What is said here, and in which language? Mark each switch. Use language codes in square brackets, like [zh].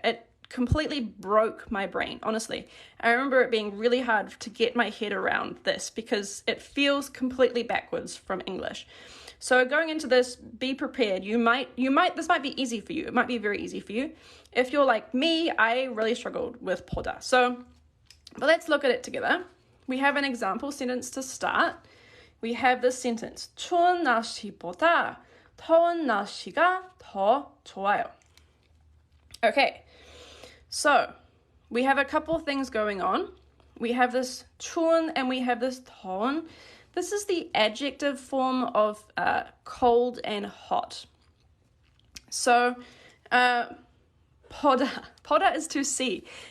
[en] It completely broke my brain, honestly. I remember it being really hard to get my head around this because it feels completely backwards from English. So going into this, be prepared. This might be easy for you. It might be very easy for you. If you're like me, I really struggled with 보다. But let's look at it together. We have an example sentence to start. We have this sentence. [ko] 추운 날씨보다 더운 날씨가 더 좋아요. [en] Okay, so we have a couple things going on. We have this 추운 and we have this 더운. This is the adjective form of cold and hot. So 보다 is to see.